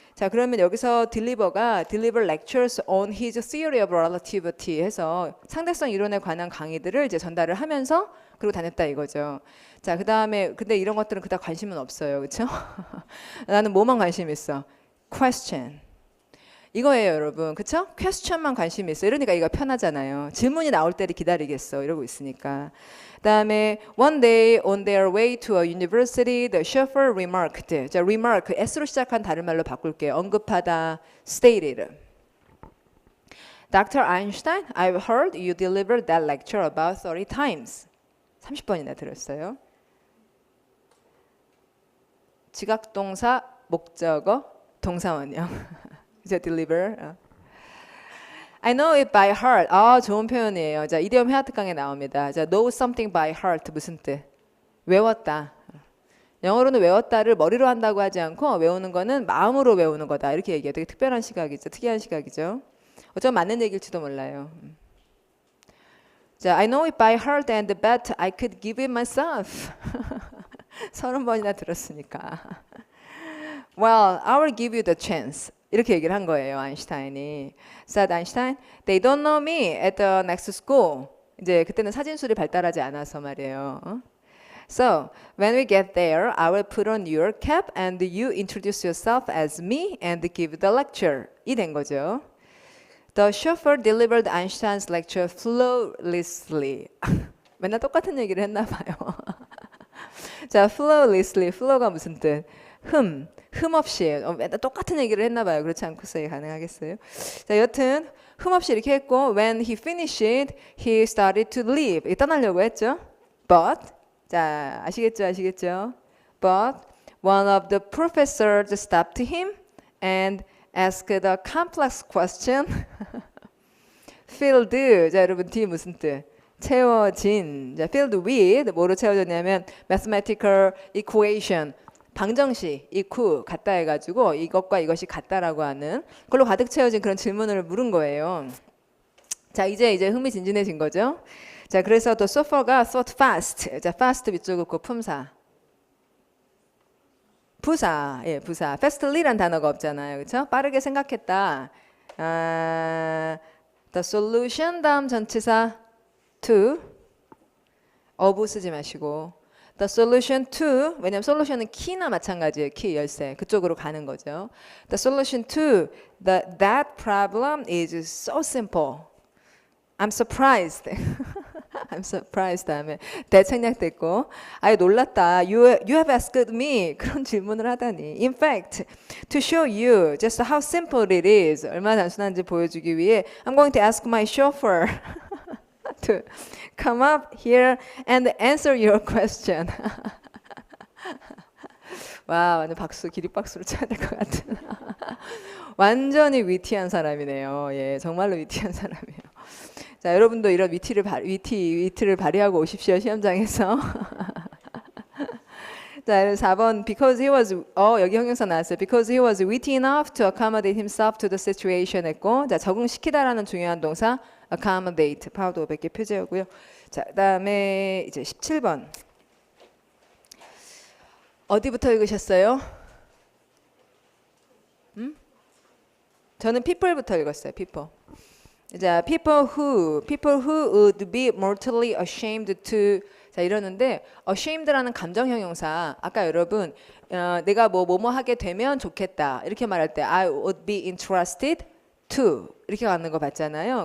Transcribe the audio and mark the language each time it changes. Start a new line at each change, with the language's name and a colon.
Korean: 자, 그러면 여기서 deliver가
English: deliver lectures on his theory of relativity
Korean: 해서 상대성 이론에 관한 강의들을 이제 전달을 하면서 그리고 다녔다 이거죠. 자, 그 다음에 근데 이런 것들은 그닥 관심은 없어요, 그렇죠? 나는 뭐만 관심 있어? question. 이거예요, 여러분. 그쵸? 퀘스천만 관심이 있어. 이러니까 이거 편하잖아요. 질문이 나올 때를 기다리겠어. 이러고 있으니까.
English: 그다음에 one day on their way to a university, the chauffeur remarked.
Korean: 자, remark s로 시작한 다른 말로 바꿀게요. 언급하다, stated.
English: Dr. Einstein, I've heard you delivered that lecture about 30 times.
Korean: 30번이나 들었어요. 지각동사, 목적어, 동사원형. 이제
English: deliver. I know it by heart.
Korean: 아, 좋은 표현이에요. 자, 이디엄 회화 특강에 나옵니다. 자,
English: know something by heart
Korean: 무슨 뜻? 외웠다. 영어로는 외웠다를 머리로 한다고 하지 않고 외우는 거는 마음으로 외우는 거다. 이렇게 얘기해요. 되게 특별한 시각이죠. 특이한 시각이죠. 어쩌면 맞는 얘기일지도 몰라요.
English: 자, I know it by heart and bet I could give it myself.
Korean: 30번이나 들었으니까.
English: Well, I will give you the chance.
Korean: 이렇게 얘기를 한 거예요, 아인슈타인이.
English: Said Einstein, they don't know me at the next school.
Korean: 이제 그때는 사진술이 발달하지 않아서 말이에요.
English: So, when we get there, I will put on your cap and you introduce yourself as me and give the lecture.
Korean: 이 된 거죠.
English: The chauffeur delivered Einstein's lecture flawlessly.
Korean: 맨날 똑같은 얘기를 했나 봐요. 자, flawlessly. flow가 무슨 뜻? 흠 없이 맨날 똑같은 얘기를 했나 봐요. 그렇지 않고서 가능하겠어요? 자, 여튼 흠 없이 이렇게 했고
English: when he finished, he started to leave.
Korean: 떠나려고 했죠. But 자, 아시겠죠?
English: But one of the professors stopped him and asked a complex question.
Korean: filled. 자, 여러분 D 무슨 뜻? 채워진.
English: 자, filled with
Korean: 뭐로 채워졌냐면
English: mathematical equation.
Korean: 방정식, eq 같다 해가지고 이것과 이것이 같다라고 하는 그걸로 가득 채워진 그런 질문을 물은 거예요. 자, 이제 흥미진진해진 거죠. 자, 그래서 또 sofa가
English: thought fast.
Korean: 자, fast 밑줄 긋고 품사. 부사, 예, 부사. fastly란 단어가 없잖아요, 그렇죠? 빠르게 생각했다. The solution 다음 전치사 to of 쓰지 마시고
English: the solution to
Korean: 왜냐면 solution은 key나 마찬가지예요. key 열쇠 그쪽으로 가는 거죠.
English: The solution to that problem is so simple. I'm surprised. I'm surprised
Korean: 다음에 that 생략됐고 아유 놀랐다.
English: You have asked me
Korean: 그런 질문을 하다니.
English: In fact, to show you just how simple it is
Korean: 얼마나 단순한지 보여주기 위해
English: I'm going to ask my chauffeur to come up here and answer your question.
Korean: 와, 완전 박수, 기립박수를 쳐야 될 것 같은. 완전히 위티한 사람이네요. 예, 정말로 위티한 사람이에요. 자, 여러분도 이런 위트를 발휘하고 오십시오, 시험장에서. 자, 4번
English: because he was
Korean: 여기 형용사 나왔어요.
English: Because he was witty enough to accommodate himself to the situation
Korean: 했고, 자, 적응시키다라는 중요한 동사
English: accommodate
Korean: 파워도 500개 표제였고요. 자, 그다음에 이제 17번 어디부터 읽으셨어요? 저는 people부터 읽었어요. people. 자,
English: people who would be mortally ashamed to
Korean: 자 이러는데 ashamed라는 감정 형용사 아까 여러분 내가 뭐뭐 하게 되면 좋겠다 이렇게 말할 때
English: I would be interested to
Korean: 이렇게 가는 거 봤잖아요.